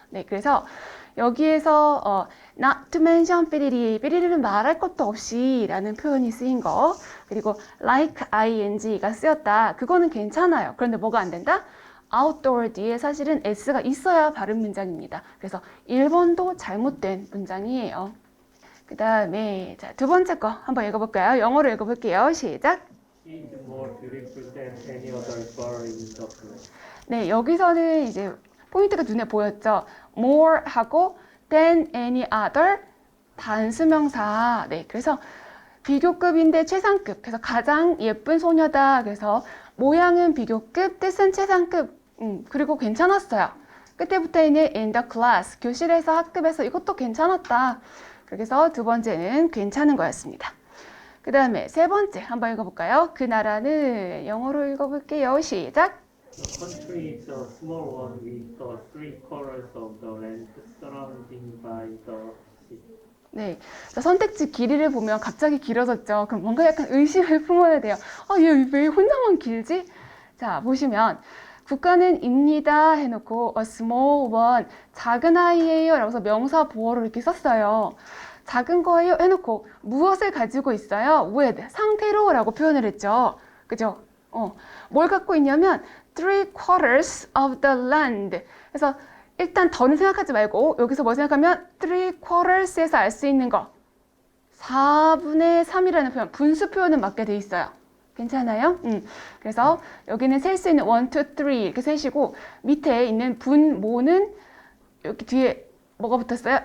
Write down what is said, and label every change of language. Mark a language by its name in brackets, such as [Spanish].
[Korean] 네, 그래서 여기에서 [English] not to mention [Korean] 삐리리는 말할 것도 없이 라는 표현이 쓰인 거 그리고 like ing가 쓰였다. 그거는 괜찮아요. 그런데 뭐가 안 된다? outdoor 뒤에 사실은 s가 있어야 바른 문장입니다. 그래서 1번도 잘못된 문장이에요. 그 다음에 자, 두 번째 거 한번 읽어볼까요? 영어로 읽어볼게요. 시작. [English] She is more beautiful than any other girl in the class. [Korean] 네, 여기서는 이제 포인트가 눈에 보였죠. more 하고 [English] than any other [Korean] 단수명사. 네, 그래서 비교급인데 최상급. 그래서 가장 예쁜 소녀다. 그래서 모양은 비교급, 뜻은 최상급. 그리고 괜찮았어요. 끝에 붙어 있는 [English] in the class. [Korean] 교실에서 학급에서 이것도 괜찮았다. 그래서 두 번째는 괜찮은 거였습니다. 그 다음에 세 번째 한번 읽어볼까요? 그 나라는 영어로 읽어볼게요. 시작. [English] The country is a small one with the three quarters of the land surrounded by the sea. [Korean] 네, 자, 선택지 길이를 보면 갑자기 길어졌죠. 그럼 뭔가 약간 의심을 품어야 돼요. 얘 왜 혼자만 길지? 자, 보시면 국가는 입니다 해놓고 [English] a small one, [Korean] 작은 아이예요 라고 해서 명사 보어로 이렇게 썼어요. 작은 거예요 해놓고 무엇을 가지고 있어요? with, 상태로 라고 표현을 했죠. 그죠? 뭘 갖고 있냐면 [English] three quarters of the land. [Korean] 그래서 일단 더는 생각하지 말고 여기서 뭐 생각하면 three quarters에서 알 수 있는 거 4분의 3이라는 표현, 분수 표현은 맞게 돼 있어요. 괜찮아요? 그래서 여기는 셀 수 있는 1, 2, 3 이렇게 세시고 밑에 있는 분, 모는 여기 뒤에 뭐가 붙었어요?